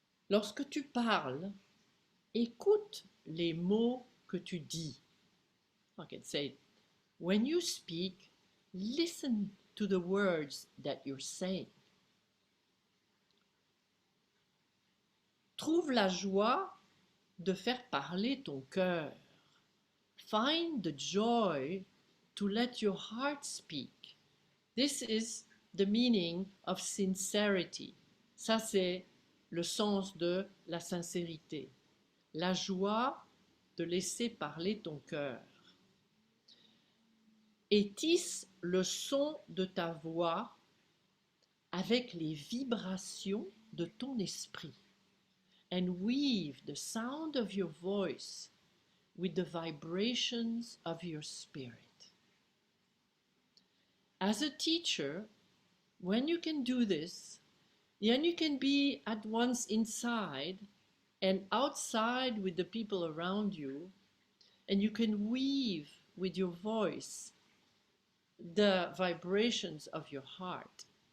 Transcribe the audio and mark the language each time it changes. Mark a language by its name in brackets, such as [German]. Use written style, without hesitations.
[French] Lorsque tu parles, écoute les mots que tu dis. [English] I can say, when you speak, listen to the words that you're saying. [French] Trouve la joie de faire parler ton cœur. [English] Find the joy to let your heart speak. This is the meaning of sincerity. [French] Ça, c'est le sens de la sincérité. La joie de laisser parler ton cœur. Et tisse le son de ta voix avec les vibrations de ton esprit. [English] And weave the sound of your voice with the vibrations of your spirit. As a teacher, when you can do this, then you can be at once inside and outside with the people around you, and you can weave with your voice the vibrations of your heart.